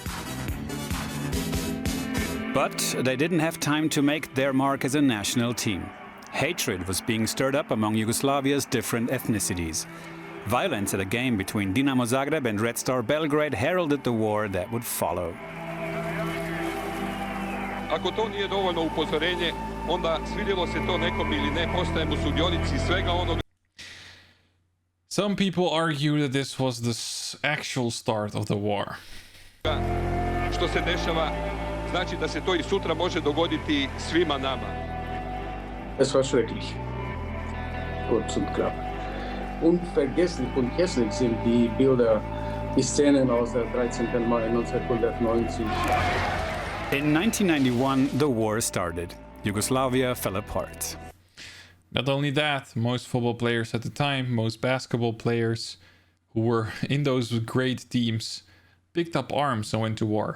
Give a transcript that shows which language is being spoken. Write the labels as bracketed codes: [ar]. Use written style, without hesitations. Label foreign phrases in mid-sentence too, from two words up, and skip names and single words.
[en] But they didn't have time to make their mark as a national team. Hatred was being stirred up among Yugoslavia's different ethnicities. Violence at a game between Dinamo Zagreb and Red Star Belgrade heralded the war that would follow. [hr] Ako to nije dovoljno upozorenje, onda svidjelo se to nekom ili ne, postajemo sudionici svega onoga. [en] Some people argue that this was the actual start of the war. [hr] Što se dešava, znači da se to i sutra može dogoditi svima nama. [de] Es war schrecklich. Kurz und knapp. Unvergesslich und hässlich sind die Bilder, die Szenen aus der 13. Mai 1990. [en] In 1991, the war started. Yugoslavia fell apart. Not only that, most football players at the time, most basketball players who were in those great teams, picked up arms and went to war.